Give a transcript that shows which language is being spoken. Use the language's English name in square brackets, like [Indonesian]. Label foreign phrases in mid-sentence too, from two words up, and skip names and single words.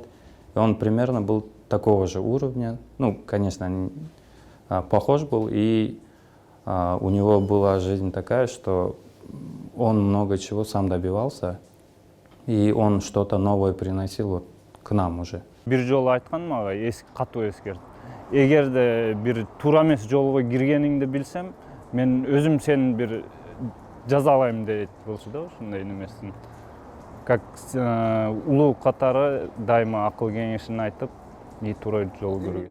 [Russian] И он примерно был такого же уровня, ну, конечно, похож был, и у него была жизнь такая, что он много чего сам добивался, и он что-то новое приносил к нам уже. [Kyrgyz] Bir жолу айткан мага катуу эскертип. Эгерде бир туура эмес жолго киргениңди билсем, мен өзүм сени бир жазалайм дейт болчу да, ушундай немесин. Как улуу катары дайыма акыл кеңешин айтып, туура жол көргөн.